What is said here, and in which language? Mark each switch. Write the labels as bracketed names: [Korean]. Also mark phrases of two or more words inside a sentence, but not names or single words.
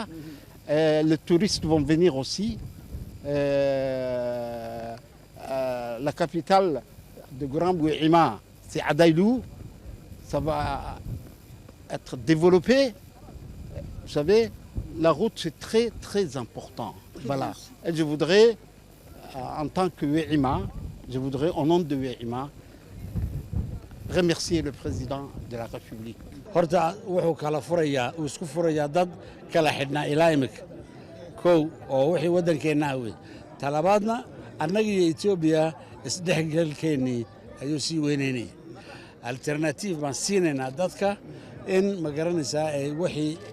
[French] Les touristes vont venir aussi. La capitale de Grand We'ima, c'est Adaylou, ça va être développé. Vous savez, la route c'est très très important. Voilà. Et je voudrais, en tant que We'ima, je voudrais au nom de We'ima remercier le président de la République. [Somali] horta wuxuu kala furayaa uu isku furayaa dad kala xidhnaa ilaa imika kow oo wixii waddankeennaa wey talabaadna annaga iyo etoobiya isdhexgalkeennii ayuu sii weynaynaya alternative baan siinaynaa dadka in ma garanaysaa ay wixii